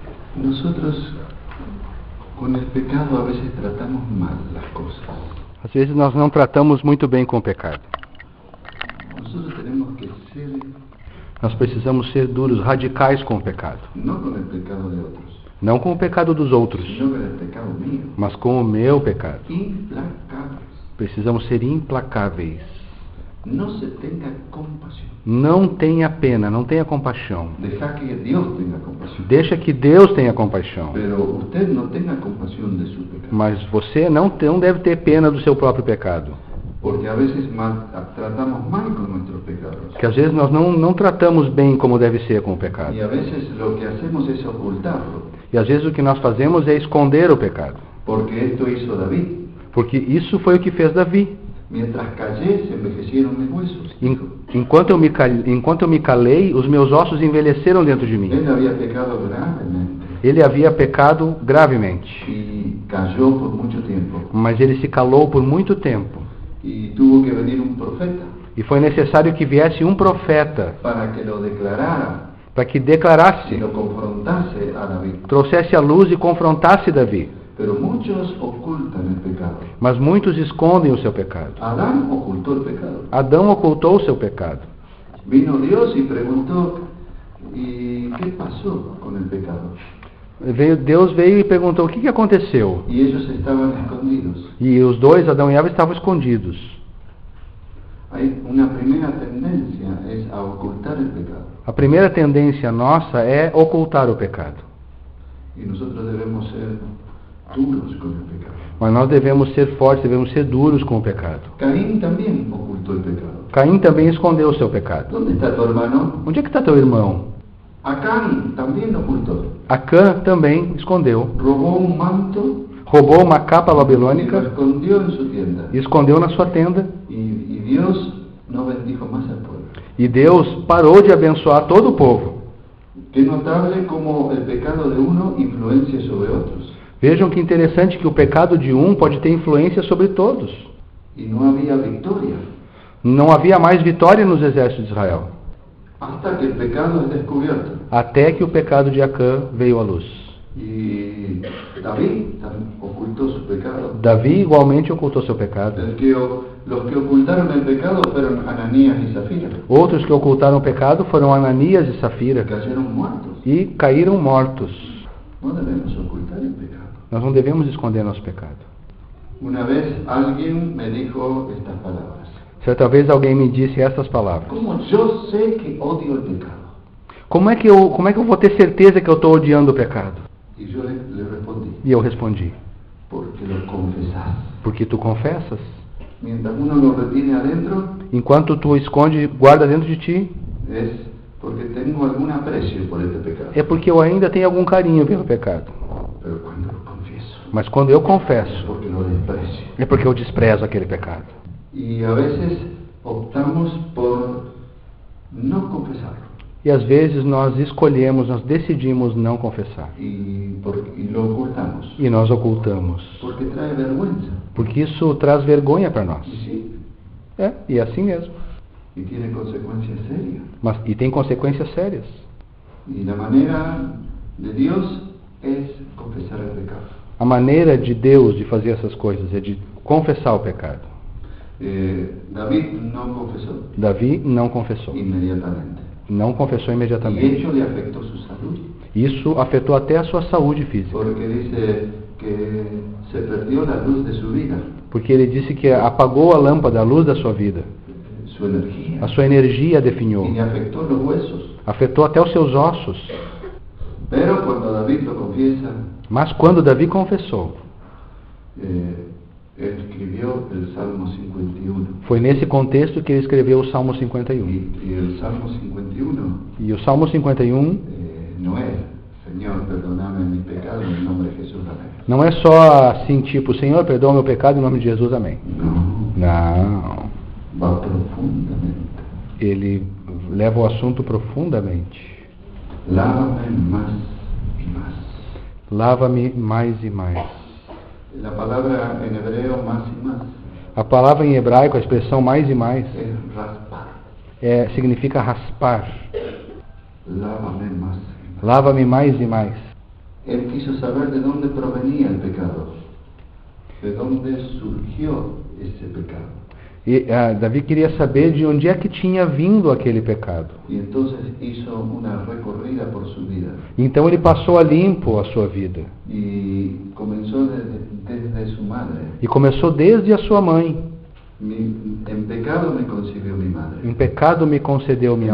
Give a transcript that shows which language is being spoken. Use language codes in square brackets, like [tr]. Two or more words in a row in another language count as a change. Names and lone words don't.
[es] Nosotros con el pecado a veces tratamos mal las cosas. [pt] Às vezes nós não tratamos muito bem com o pecado. [es] Nosotros tenemos que ser, [pt] Nós precisamos ser duros, radicais com o pecado. [es] no con el pecado de otros, [pt] Não com o pecado dos outros, [es] sino con el pecado mío, [pt] mas com o meu pecado. [es] implacables. [pt] Precisamos ser implacáveis. [es] No se tenga compasión. [pt] Não tenha pena, não tenha compaixão. [es] Deja que Dios tenga compasión. [pt] Deixa que Deus tenha compaixão. [es] Pero usted no tenga compasión de su pecado. [pt] Mas você não deve ter pena do seu próprio pecado. [es] Porque a veces tratamos mal con nuestros pecados. [pt] Porque às vezes nós não tratamos bem como deve ser com o pecado. [es] Y a veces lo que hacemos es ocultarlo. [pt] E às vezes o que nós fazemos é esconder o pecado. [es] Porque esto hizo David. [pt] Porque isso foi o que fez Davi. [es] Mientras callé, se envejecieron mis huesos. [pt] Enquanto eu me calei, os meus ossos envelheceram dentro de mim. [es] Él había pecado gravemente. [pt] Ele havia pecado gravemente. [es] Y cayó por mucho tiempo. [pt] Mas ele se calou por muito tempo. [es] Y tuvo que venir un profeta [pt] E foi necessário que viesse um profeta [es] para que lo declarara [pt] para que [es] y [pt] declarasse, [es] lo confrontase a David. [pt] trouxesse a luz e confrontasse Davi. [es] Pero muchos ocultan el pecado. [pt] Mas muitos escondem o seu pecado. [es] Adán ocultó el pecado. [pt] Adão ocultou o seu pecado. [es] Vino Dios y preguntó, ¿y qué pasó con el pecado? [pt] Deus veio e perguntou: o que aconteceu? [es] Y ellos estaban escondidos. [pt] E os dois, Adão e Eva, estavam escondidos. [es] Hay una primera tendencia, es a ocultar el pecado. [pt] A primeira tendência nossa é ocultar o pecado. [es] Y nosotros debemos ser duros con el pecado. [pt] Mas nós devemos ser fortes, devemos ser duros com o pecado. [es] Caín también ocultó el pecado. [pt] Caim também escondeu o seu pecado. [es] ¿Dónde está tu hermano? [pt] Onde é que está teu irmão? [es] Acán también ocultó. [pt] Acã também escondeu. [es] Robó un manto [pt] Roubou uma capa [es] y lo [pt] babilônica [es] escondió en su tienda. [pt] e escondeu na sua tenda. [es] Y Dios no bendijo más al pueblo. [pt] E Deus parou de abençoar todo o povo. [es] Qué notable cómo el pecado de uno influencia sobre otros. [pt] Vejam que interessante que o pecado de um pode ter influência sobre todos. [es] Y no había victoria [pt] Não havia mais vitória nos exércitos de Israel, [es] hasta que el pecado es descubierto. [pt] até que o pecado de Acã veio à luz. [es] Y David ocultó su pecado. [pt] Davi igualmente ocultou seu pecado. [es] Los que ocultaron el pecado fueron Ananías y Zafira. [pt] Outros que ocultaram o pecado foram Ananias e Safira [es] Cayeron muertos. [pt] e caíram mortos. [es] No debemos ocultar el pecado. [pt] Nós não devemos esconder nosso pecado. [es] Una vez alguien me dijo estas palabras. [pt] Certa vez alguém me disse essas palavras: [es] ¿Cómo yo sé que odio el pecado? [pt] como é que eu vou ter certeza que eu estou odiando o pecado? [es] Y yo le respondí, [pt] E eu respondi: [es] porque lo confesás. [pt] porque tu confessas. [es] Mientras uno lo retiene adentro, [pt] Enquanto tu esconde, guarda dentro de ti, [es] es porque tengo algún aprecio por este pecado. [pt] é porque eu ainda tenho algum carinho pelo pecado. [es] Pero cuando lo confieso, [pt] Mas quando eu [es] es [pt] confesso, [es] porque lo desprecio. [pt] é porque eu desprezo aquele pecado. [es] Y a veces optamos por no confesarlo. [pt] E às vezes nós escolhemos, nós decidimos não confessar. [es] Y lo ocultamos. [pt] E nós ocultamos. [es] Porque trae vergüenza. [pt] Porque isso traz vergonha para nós. [es] Y sí, [pt] E é assim mesmo. [es] y tiene consecuencias serias. [pt] E tem consequências sérias. [es] Y la manera de Dios es confesar el pecado. [pt] A maneira de Deus de fazer essas coisas é de confessar o pecado. [es] David no confesó [pt] Davi não confessou. [es] inmediatamente. [pt] Não confessou [es] Y [pt] imediatamente. [es] hecho le afectó su salud. [pt] Isso afetou até a sua saúde física. [es] Porque dice que se perdió la luz de su vida, [pt] Porque ele disse que apagou a lâmpada, a luz da sua vida. [es] su energía. [pt] A sua energia definhou. [es] Y le afectó los huesos. [pt] Afetou até os seus ossos. [es] Pero cuando David lo confiesa, [pt] Mas quando Davi confessou, [es] él escribió el Salmo 51. [pt] foi nesse contexto que ele escreveu o Salmo 51. [es] Y el Salmo 51 [pt] E o Salmo 51 [es] no es, Señor, perdóname mis pecados en el nombre de Jesús, amén. [pt] não é só assim, tipo, Senhor, perdoa meu pecado em nome de Jesus, amém. [es] No, [pt] Não. [es] va profundamente. [pt] Ele leva o assunto profundamente. [es] Lávame más y más. [pt] Lava-me mais e mais. [es] La palabra en hebreo más y más [pt] A palavra em hebraico, a expressão mais e mais, [es] es raspar. [pt] significa raspar. [es] Lávame más y más. [pt] Lava-me mais e mais. [es] él quiso saber de dónde provenía el pecado, de dónde surgió ese pecado. [pt] E Davi queria saber de onde é que tinha vindo aquele pecado. [es] Y entonces hizo una recorrida por su vida. [pt] Então ele passou a limpo a sua vida. [es] Y comenzó desde su madre. [pt] E começou desde a sua mãe. [es] En pecado me concibió mi madre. [pt] Em pecado me concedeu minha